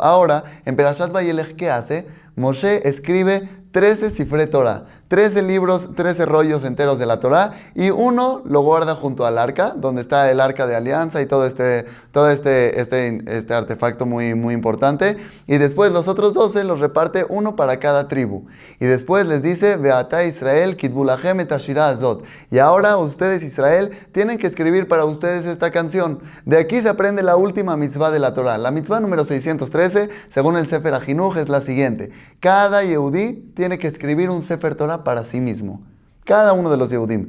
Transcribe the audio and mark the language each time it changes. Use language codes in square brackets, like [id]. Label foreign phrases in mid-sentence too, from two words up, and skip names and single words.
[es] Ahora, en Perashat Vayelech, ¿qué hace? Moshe escribe 13 [he] ספרי תורה, [es] 13 libros, 13 rollos enteros de la Torah, y uno lo guarda junto al arca, donde está el arca de alianza y todo este artefacto muy, muy importante. Y después los otros 12 los reparte uno para cada tribu. Y después les dice, [he] ועתה ישראל כתבו לכם את השירה הזאת. [es] Y ahora ustedes, Israel, tienen que escribir para ustedes esta canción. De aquí se aprende la última mitzvah de la Torah. La mitzvah número 613, según el Sefer HaChinuch, es la siguiente. Cada Yehudí tiene que escribir un [he] ספר תורה [es] para sí mismo. Cada uno de los Yehudim.